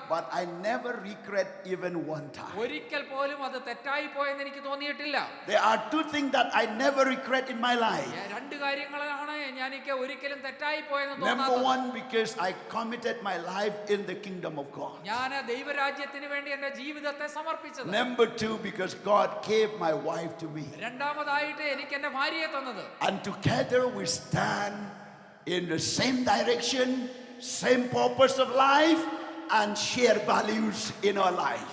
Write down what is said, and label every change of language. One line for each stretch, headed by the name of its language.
English: But I never regret even one time.
Malayalam: ഒരിക്കൽ പോലും അത് തെറ്റായി പോയെന്ന് എനിക്ക് തോന്നിയിട്ടില്ല.
English: There are two things that I never regret in my life.
Malayalam: രണ്ട് കാര്യങ്ങളാണ് എനിക്ക് ഒരിക്കലും തെറ്റായി പോയെന്ന്
English: Number
Malayalam: തോന്നാത്തത്.
English: one, because I committed my life in the kingdom of God.
Malayalam: ഞാൻ ദൈവരാജ്യത്തിന് വേണ്ടി എന്റെ ജീവിതത്തെ സമർപ്പിച്ചത്.
English: Number two, because God gave my wife to me.
Malayalam: രണ്ടാമതായിട്ട് എനിക്ക് എന്റെ ഭാര്യയെ തന്നത്.
English: And together we stand in the same direction, same purpose of life, and share values in our life.